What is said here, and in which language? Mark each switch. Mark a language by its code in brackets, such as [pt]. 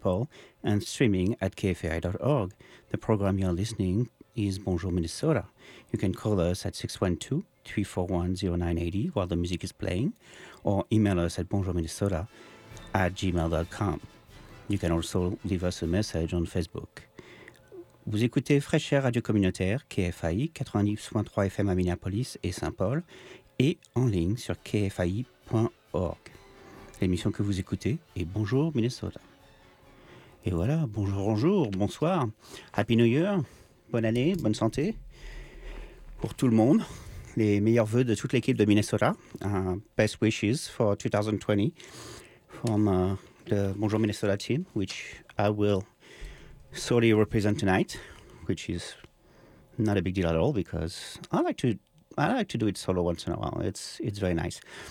[en] Paul, and streaming at kfai.org. The program you are listening is Bonjour Minnesota. You can call us at 612-341-0980 while the music is playing, or email us at bonjourminnesota@gmail.com. You can also leave us a message on Facebook. [fr] Vous écoutez Fresh Air Radio Communautaire, KFAI, 90.3 FM à Minneapolis et St. Paul, et en ligne sur kfai.org. L'émission que vous écoutez est Bonjour Minnesota. Et voilà, bonjour, bonjour, bonsoir, [en] Happy New Year, [fr] bonne année, bonne santé pour tout le monde. Les meilleurs vœux de toute l'équipe de Minnesota. [en] Best wishes for 2020 from the Bonjour Minnesota team, which I will solely represent tonight, which is not a big deal at all because I like to do it solo once in a while. It's very nice.